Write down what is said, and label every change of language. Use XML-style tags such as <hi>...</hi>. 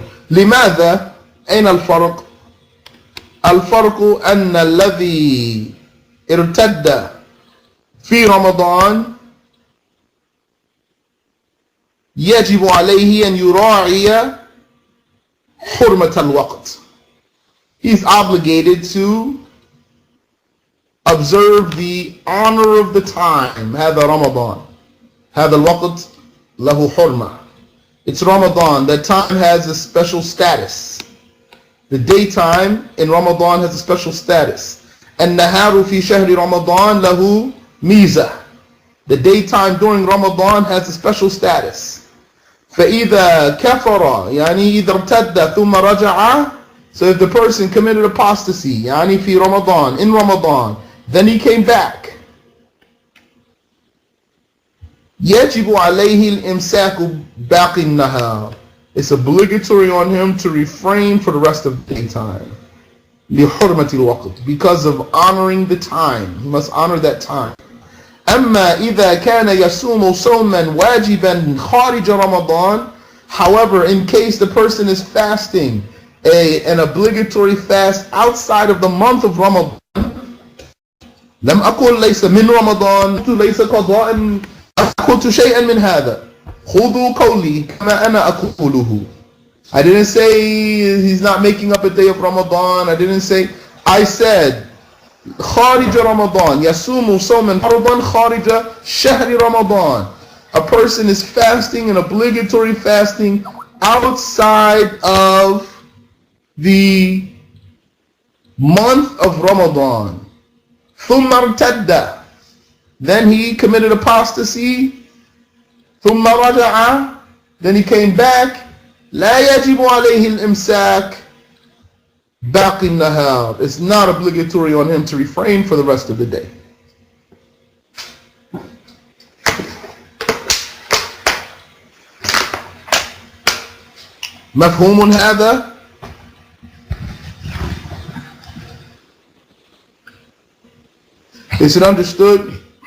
<ar>لماذا؟ أين الفرق؟ الفرق أن الذي ارتد في رمضان يجب عليه أن يراعي حرمة الوقت.</ar> <en>He's obligated to observe the honor of the time.</en> <ar>هذا رمضان. هذا الوقت له حرمة.</ar> <en>It's Ramadan. That time has a special status. The daytime in Ramadan has a special status.</en> <ar>النهار في شهر رمضان له ميزة.</ar> <en>The daytime during Ramadan has a special status.</en> <ar>فإذا كفر يعني إذا ارتد ثم رجع.</ar> <en>So if the person committed apostasy</en> <ar>يعني في</ar> <en>Ramadan, in Ramadan, then he came back,</en> <ar>يجب عليه الإمساك باقي النهار.</ar> <en>It's obligatory on him to refrain for the rest of the daytime.</en> <ar>لحرمة الوقت,</ar> <en>because of honoring the time. He must honor that time.</en> <ar>أما إذا كان يصوم صوما واجبا خارج رمضان.</ar> <en>However, in case the person is fasting an obligatory fast outside of the month of Ramadan,</en> <ar>لم أقل ليس من رمضان ليس قضاء قلت شيئا من هذا. خُذُوا قَوْلِي كَمَا أَنَا أَقُولُهُ.</ar> <en>I didn't say he's not making up a day of Ramadan. I said</en> <ar>خارج رمضان يصوم صوما فرضا خارج شهر رمضان.</ar> <en>A person is fasting an obligatory fasting outside of the month of Ramadan.</en> <ar>ثم ارتد.</ar> <en>Then he committed apostasy.</en> <ar>ثم رجع.</ar> <en>Then he came back.</en> <ar>لا يجب عليه الإمساك باقي النهار.</ar> <en>It's not obligatory on him to refrain for the rest of the day.</en> <ar>مفهوم هذا؟</ar> <en>Is it understood?</en>